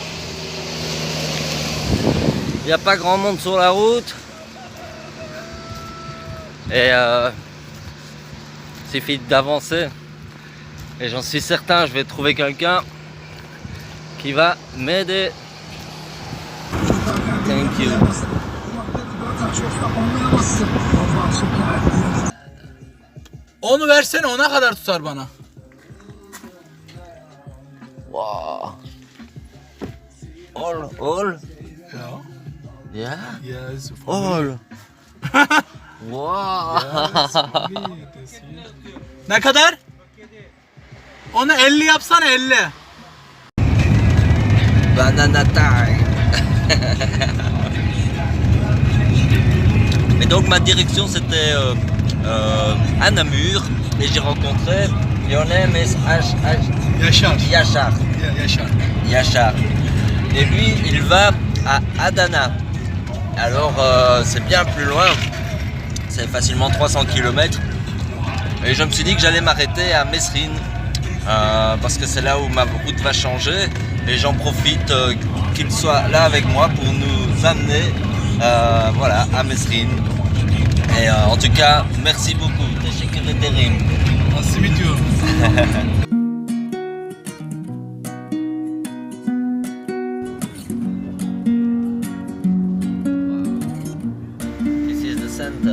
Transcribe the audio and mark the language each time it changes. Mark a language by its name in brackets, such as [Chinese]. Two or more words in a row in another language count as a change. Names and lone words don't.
[French] Il n'y a pas grand monde sur la route. Et il suffit d'avancer. Et j'en suis certain, je vais trouver quelqu'un qui va m'aider. [English] Thank you. [Turkish] Onu versene, ona kadar tutar bana. [English] Wow. All. Ya. Yeah. Yes. All. Wow. [Turkish] Ne kadar? Onu 50 yapsana, 50. [English] Banana time. [French] Et donc ma direction c'était à Namur et j'ai rencontré Lionel Yaşar. Yachar. Yaşar. Yachar. Et lui il va à Adana. Alors c'est bien plus loin, c'est facilement 300 km. Et je me suis dit que j'allais m'arrêter à Mesrine parce que c'est là où ma route va changer. Et j'en profite qu'il soit là avec moi pour nous amener voilà, à Mesrine. Et en tout cas, merci beaucoup. [Turkish] Teşekkür ederim. Nasıl bitiyor? [English] This is the center.